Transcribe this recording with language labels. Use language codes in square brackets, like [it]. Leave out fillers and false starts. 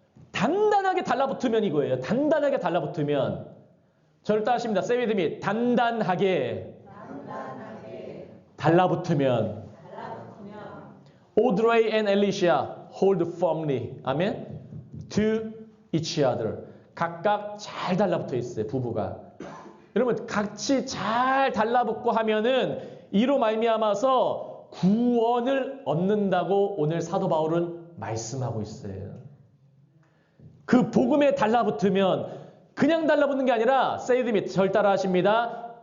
[ko] 단단하게 달라붙으면 이거예요. 단단하게 달라붙으면 저를 따라하십니다. [en] Say with me. [ko] 단단하게 달라붙으면 [en] Audrey and Alicia hold firmly. 아멘. To each other. [ko] 각각 잘 달라붙어 있어요. 부부가. 여러분 같이 잘 달라붙고 하면은 이로 말미암아서 구원을 얻는다고 오늘 사도 바울은 말씀하고 있어요. 그 복음에 달라붙으면 그냥 달라붙는 게 아니라 [en] say with me [ko] 절 따라하십니다.